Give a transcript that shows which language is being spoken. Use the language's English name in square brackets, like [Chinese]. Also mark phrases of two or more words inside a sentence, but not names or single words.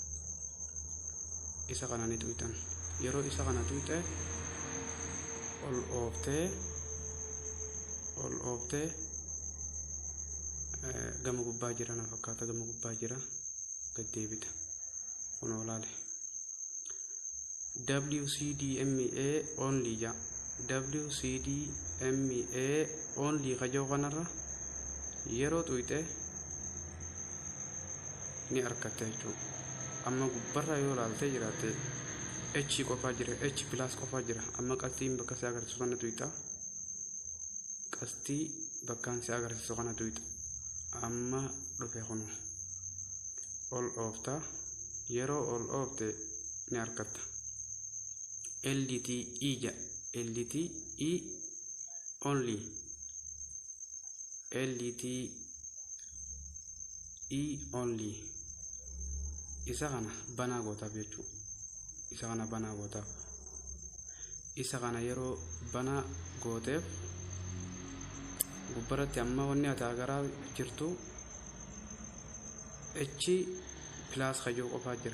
[Oromo] Yeroo isa kana tuute ol ooftee gama gubbaa jira na fakkaata. Gama gubbaa jira gad deebita. Kun olaale WCDMA only ja. WCDMA only kajoo kanarra yeroo tuute ni argatta jechuudha. Amma gubbarra yoo ilaalte jiraatte H qofaa jira, H plus qofaa jira. Amma qastiin bakka si agarsiisu kana tuuta. Qastii bakkaan si agarsiisu kana tuuta. Amma dhufe kunu ol oofta. Yeroo ol oofte ni argatta. LTE ja. LTE only. LTE only. Isa kana banaa gootaaf jechuudha. Isa kana banaa gootaaf. Isa kana yeroo banaa gooteef gubbaratti amma wanni ati agaraa jirtu H plus hajoo qofaa jira.